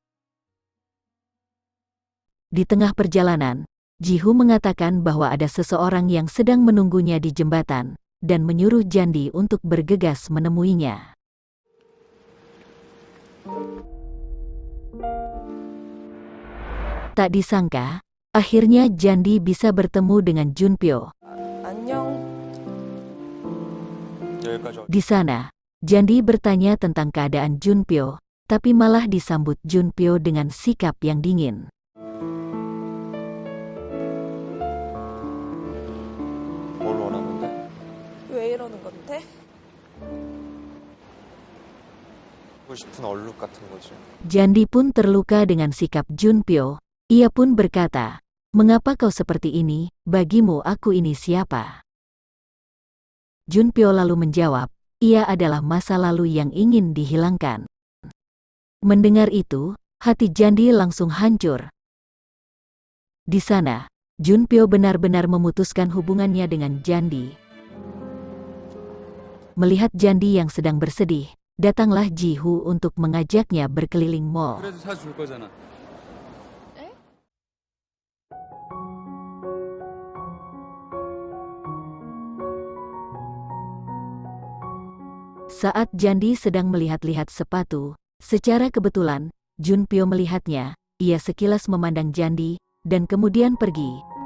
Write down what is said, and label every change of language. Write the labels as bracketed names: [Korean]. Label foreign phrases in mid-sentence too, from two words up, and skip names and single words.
[Indonesian] Di tengah perjalanan, Jihu mengatakan bahwa ada seseorang yang sedang menunggunya di jembatan, dan menyuruh Jandi untuk bergegas menemuinya. Tak disangka, akhirnya Jandi bisa bertemu dengan Junpyo. [Korean] 안녕. 여기까지. [Indonesian] Di sana, Jandi bertanya tentang keadaan Junpyo, tapi malah disambut Junpyo dengan sikap yang dingin. [Korean] 뭘 원하는데? 왜 이러는 건데? 하고 싶은 얼룩 같은 거지. [Indonesian] Jandi pun terluka dengan sikap Junpyo. Ia pun berkata, mengapa kau seperti ini, bagimu aku ini siapa? Junpyo lalu menjawab, ia adalah masa lalu yang ingin dihilangkan. Mendengar itu, hati Jandi langsung hancur. Di sana, Junpyo benar-benar memutuskan hubungannya dengan Jandi. Melihat Jandi yang sedang bersedih, datanglah Jihu untuk mengajaknya berkeliling mall. [Korean] 그래도 사줄 거잖아. [Indonesian] Saat Jandi sedang melihat-lihat sepatu, secara kebetulan, Junpyo melihatnya, ia sekilas memandang Jandi, dan kemudian pergi.